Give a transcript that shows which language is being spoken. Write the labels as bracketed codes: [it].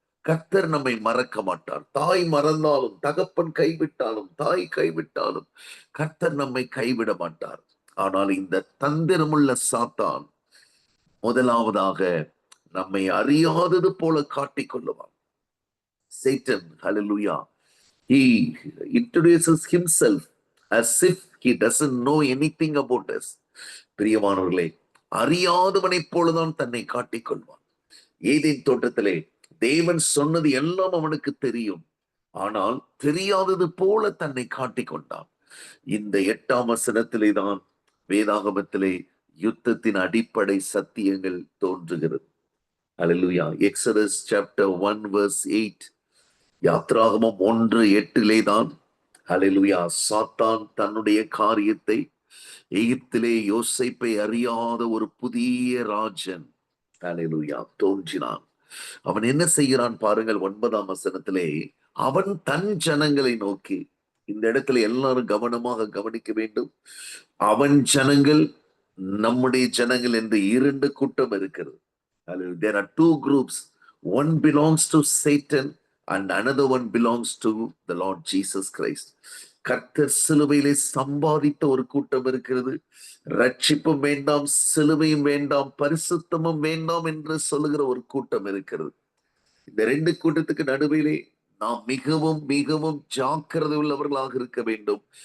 [ta] கர்த்தர் நம்மை மறக்க மாட்டார். தாய் மறந்தாலும், தகப்பன் கைவிட்டாலும், தாய் கைவிட்டாலும் கர்த்தர் நம்மை கைவிட மாட்டார். ஆனால் இந்த தந்திரமுள்ள சாத்தான் முதலாவதாக நம்மை அறியாதது போல காட்டிக் கொள்ளுவான். [en] Satan, hallelujah, he introduces himself as if he doesn't know anything about us. [ta] பிரியமானவர்களே, அறியாதவனைப் போலதான் தன்னை காட்டிக் கொள்வான். ஏதேன் தோட்டத்திலே தேவன் சொன்னது எல்லாம் அவனுக்கு தெரியும், ஆனால் தெரியாதது போல தன்னை காட்டிக் கொண்டான். இந்த 8ஆம் வசனத்திலே தான் வேதாகமத்திலே யுத்தத்தின் அடிப்படை சத்தியங்கள் தோன்றுகிறது. ஹalleluya. [en] Exodus chapter 1 verse 8. [ta] யாத்ராகமம் 1:8 தான் ஹalleluya சாத்தான் தன்னுடைய காரியத்தை எகிப்திலே யோசேப்பை அறியாத ஒரு புதிய ராஜன் ஹalleluya தோன்றினான். அவன் என்ன செய்கிறான் பாருங்கள். 9ஆம் வசனத்திலே அவன் தன் ஜனங்களை நோக்கி, இந்த இடத்துல எல்லாரும் கவனமாக கவனிக்க வேண்டும். அவன் ஜனங்கள், நம்முடைய ஜனங்கள் என்று 2 கூட்டம் இருக்கிறது. [en] There are 2 groups. One belongs to Satan and another one belongs to the Lord Jesus Christ. [ta] கர்த்தர் சிலுவையிலே சம்பாதித்த ஒரு கூட்டம் இருக்கிறது. ரட்சிப்பும் வேண்டாம், சிலுவையும் வேண்டாம், பரிசுத்தமும் வேண்டாம் என்று சொல்லுகிற ஒரு கூட்டம் இருக்கிறது. இந்த 2 கூட்டத்துக்கு நடுவிலே நாம் மிகவும் மிகவும் ஜாக்கிரதை உள்ளவர்களாக இருக்க வேண்டும்.